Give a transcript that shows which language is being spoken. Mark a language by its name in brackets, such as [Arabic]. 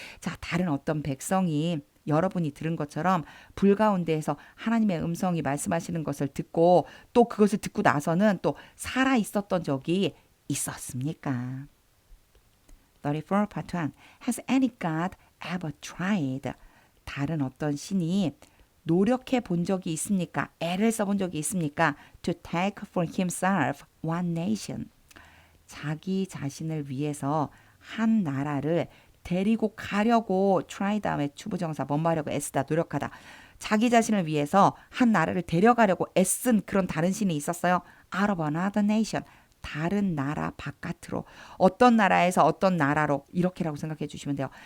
[Korean] 자, 다른 어떤 백성이 여러분이 들은 것처럼 불 가운데에서 하나님의 음성이 말씀하시는 것을 듣고 또 그것을 듣고 나서는 또 살아 있었던 적이 있었습니까? [English] 34 part 1 Has any God ever tried? [Korean] 다른 어떤 신이 노력해 본 적이 있습니까? 애를 써본 적이 있습니까? [English] To take for himself one nation. [Korean] 자기 자신을 위해서 한 나라를 데리고 가려고 try 다음에 추부정사 뭔 말하려고 애쓰다 노력하다. 자기 자신을 위해서 한 나라를 데려가려고 애쓴 그런 다른 신이 있었어요. [English] Out of another nation. [Korean] 다른 나라 바깥으로 어떤 나라에서 어떤 나라로 이렇게라고 생각해 주시면 돼요.